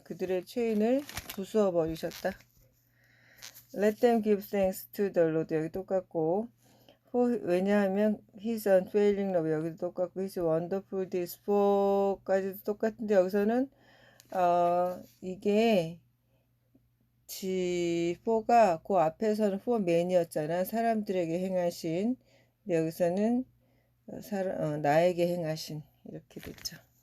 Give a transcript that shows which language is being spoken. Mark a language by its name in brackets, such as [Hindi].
[Korean] 그들의 체인을 부수어 버리셨다. [English] Let them give thanks to the Lord. [Korean] 여기 똑같고. 왜냐하면 [English] his unfailing love [Korean] 여기도 똑같고 [English] his wonderful deeds for [Korean] 까지도 똑같은데 여기서는 이게 G4가 그 앞에서는 for man이었잖아. 사람들에게 행하신. 근데 여기서는 나에게 행하신 이렇게 됐죠.